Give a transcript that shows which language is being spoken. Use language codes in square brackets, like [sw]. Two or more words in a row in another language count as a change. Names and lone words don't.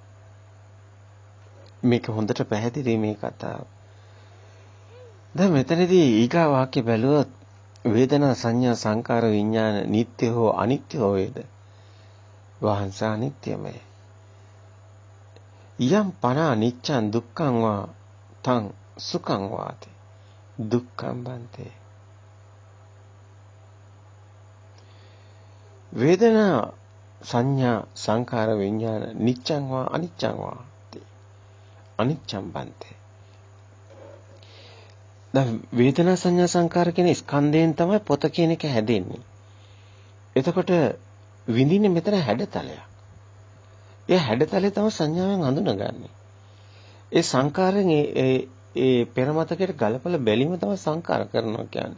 [si] මේක හොඳට පැහැදිලි මේ කතාව. දැන් මෙතනදී ඊගා වාක්‍ය බැලුවොත් වේදනා සංඥා සංකාර විඥාන නිට්ටය හෝ අනිත්‍ය හෝ වේද? වහන්ස අනිත්‍යමය. [pi] යම් පන අනිච්චං දුක්ඛං වා තං සුඛං වාති දුක්ඛං බන්තේ. වේදනා සංඥා සංකාර විඥාන නිච්ඡං වා අනිච්ඡං වා අනිච්ඡං බන්තේ. [si] දැන් වේදනා සංඥා සංකාර කියන ස්කන්ධයෙන් තමයි පොත කියන එක හැදෙන්නේ. එතකොට විඳින්නේ මෙතන හැඩතලයක්. ඒ හැඩතලේ තමයි සංඥාවෙන් හඳුනගන්නේ. ඒ සංකාරයෙන් ඒ පෙරමතකයට ගලපලා බැලීම තමයි සංකාර කරනවා කියන්නේ.